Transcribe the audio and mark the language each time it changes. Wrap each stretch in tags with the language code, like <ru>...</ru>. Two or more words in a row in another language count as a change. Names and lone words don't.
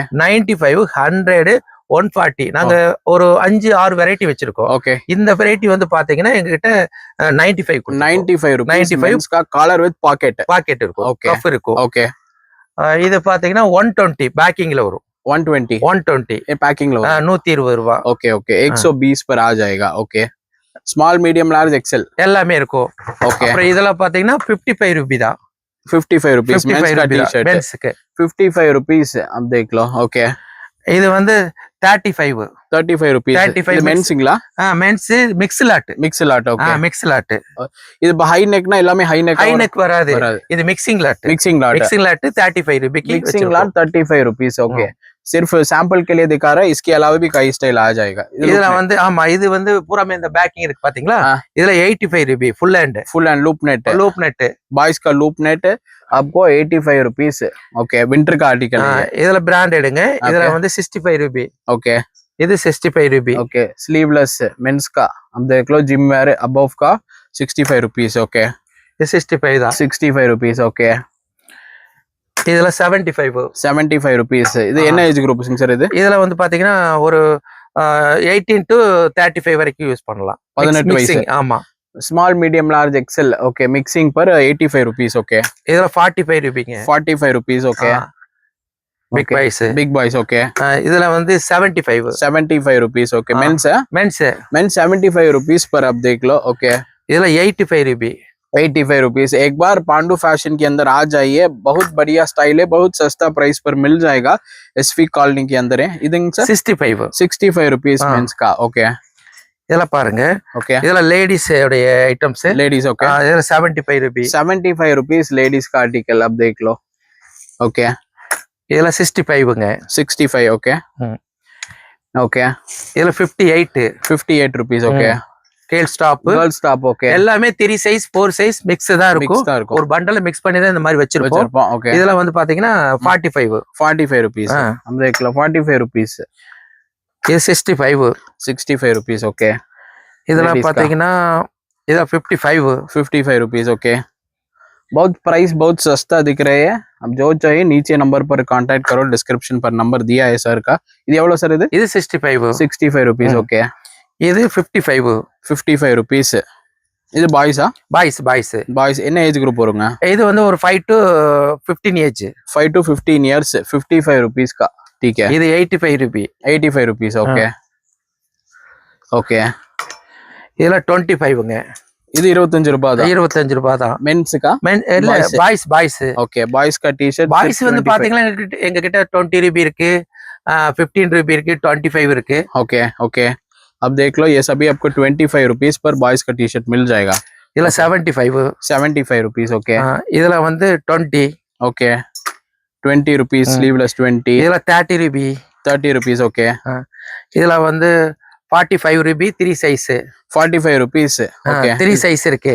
<ta>95, 100, 140. நாங்க ஒரு 5-6 வெரைட்டி வச்சிருக்கோம். ஓகே. இந்த வெரைட்டி வந்து பாத்தீங்கன்னா எங்ககிட்ட 95</ta> <en>95 rupees. 95 மென்ஸ் கா collar with pocket.</en> <ta>பாக்கெட் இருக்கும்.</ta> <en>Okay.</en> <ta>கஃப் இருக்கும். ஓகே. இது பாத்தீங்கன்னா 120 பேக்கிங்ல வரும். 120 120</ta> <hi>ये पैकिंग लो।</hi> <ta>120 ரூபாய்.</ta> <hi>ओके ओके 120 पर आ जाएगा।</hi> <en>ओके, small medium large XL</en> <ta>எல்லாமே இருக்கும்.</ta> <hi>ओके,</hi> <ta>அப்புறம் இதெல்லாம் பாத்தீங்கன்னா 55 ரூபாய் தான்.</ta> <hi>55 rupees मेंस का टी शर्ट।</hi> <ta>மென்ஸ்க்கு</ta> <hi>55 rupees अब देख लो। ओके,</hi> <ta>இது வந்து 35 rupees 35 மென்ஸ்ங்களா? மென்ஸ்</ta> <en>mix lot. mix lot.</en> <ta>ஓகே,</ta> <en>mix lot.</en> <ta>இது</ta> <en>high neck</en> <ta>எல்லாமே</ta> <en>high neck. high neck</en> <ta>வராது. இது</ta> <en>mixing lot. mixing lot</en> <ta>35 ரூபாய்க்கு.</ta> <en>mixing lot 35 rupees।</en> <hi>ओके, सिर्फ सैंपल के लिए दिखा रहा है, इसके अलावा भी कई स्टाइल आ जाएगा।</hi> <ta>இதுல வந்து ஆமா, இது வந்து பூராமே இந்த பேக்கிங் இருக்கு பாத்தீங்களா? இதுல 85 ரூபாய்</ta> <en>full and loop net boys</en> <hi>का</hi> <en>loop net</en> <hi>आपको 85 rupees। ओके, विंटर का आर्टिकल है।</hi> <ta>இதுல பிராண்டடுங்க. இதுல வந்து 65 ரூபாய்.</ta> <hi>ओके,</hi> <ta>இது 65 ரூபாய்.</ta> <hi>ओके,</hi> <en>sleeveless mens</en> <hi>का अब देख लो,</hi> <en>gym wear above</en> <hi>का 65 rupees। ओके,</hi> <ta>இது 65 தான்.</ta> <hi>65 rupees। ओके,</hi> <ta>இதுல 75 rupees। இது என்ன</ta> <en>age groups</en> <ta>சார்? இதுல வந்து பாத்தீங்கன்னா ஒரு 18 to 35 வரைக்கும் யூஸ் பண்ணலாம். 18 வயசு. ஆமா.</ta> <en>small medium large XL.</en> <hi>ओके, मिक्सिंग पर 85 rupees। ओके,</hi> <ta>இதுல 45 ரூபாய்ங்க.</ta> <hi>45 rupees। ओके,</hi> <en>big boys. big boys. ओके,</en> <ta>இதுல வந்து 75</ta> <hi>rupees। ओके, मेंस</hi> <ta>மென்ஸ்</ta> <hi>75 rupees पर आप देख लो। ओके, இதுல 85 ரூபாய்। 85 rupees। एक बार पांडु फैशन के अंदर आ जाइए, बहुत बढ़िया स्टाइल है, बहुत सस्ता प्राइस पर मिल जाएगा। एसवी कॉलोनी के अंदर है। इधर 65 rupees मेंस का। ओके,</hi> <ta>இதெல்லாம் பாருங்க।</ta> <hi>ओके,</hi> <ta>இதுல லேடிஸ் உடைய ஐட்டम्स</ta> <hi>लेडीज। ओके,</hi> <ta>இதுல 75 ரூபாய்।</ta> <hi>75 rupees लेडीज का आर्टिकल अब देख लो। ओके,</hi> <ta>இதுல 65ங்க।</ta> <hi>65। ओके, ओके,</hi> <ta>இதுல</ta> <hi>58 rupees। ओके,</hi> <en>girl stop, girl stop. ओके,</en> <ta>எல்லாமே 3 சைஸ் 4 சைஸ் மிக்ஸ் தான் இருக்கும். ஒரு பண்டல மிக்ஸ் பண்ணி தான் இந்த மாதிரி வச்சிருப்போம்।</ta> <hi>ओके,</hi> <ta>இதுல வந்து பாத்தீங்கன்னா 45</ta> <hi>rupees। हम देख लो 45 rupees।</hi> <ta>இது 65</ta> <hi>rupees। ओके,</hi> <ta>இதெல்லாம் பாத்தீங்கன்னா இதுல 55 rupees।</ta> <hi>ओके, बहुत प्राइस बहुत सस्ता दिख रहे हैं। अब जो चाहिए नीचे नंबर पर कांटेक्ट करो, डिस्क्रिप्शन पर नंबर दिया है सर का।</hi> <ta>இது எவ்வளவு சார்? இது 65 rupees। ओके, இது 55 rupees। இது பாய்ஸா? பாய்ஸ் என்ன</ta> <en>age group</en> <ta>வருங்க? இது வந்து ஒரு 5 to 15 ஏஜ்।</ta> <hi>5 to 15 years 55 rupees का। ठीक है,</hi> <ta>இது 85 ரூபாய்।</ta> <hi>85 rupees। ओके, ओके,</hi> <ta>இதுல 25ங்க। இது 25 ரூபாய் தான்। 25 ரூபாய் தான் மென்ஸ் का? இல்ல பாய்ஸ்।</ta> <hi>ओके, பாய்ஸ் का टी-शर्ट।</hi> <ta>பாய்ஸ் வந்து பாத்தீங்கன்னா எங்க கிட்ட 20 ரூபாய் இருக்கு, 15 ரூபாய் இருக்கு, 25 இருக்கு।</ta> <hi>ओके, ओके, अब देख लो, ये सभी आपको 25 rupees पर बॉयज का टी शर्ट मिल जाएगा।</hi> <ta>இதுல 75</ta> <hi>rupees। ओके,</hi> <ta>இதுல வந்து 20।</ta> <hi>ओके, 20 rupees स्लीवलेस 20।</hi> <ta>இதுல 30</ta> <hi>rupees। ओके,</hi> <ta>இதுல வந்து 45 ரூபாய் 3 சைஸ்।</ta> <hi>45 rupees। ओके,</hi> <ta>3 சைஸ் இருக்கு।</ta>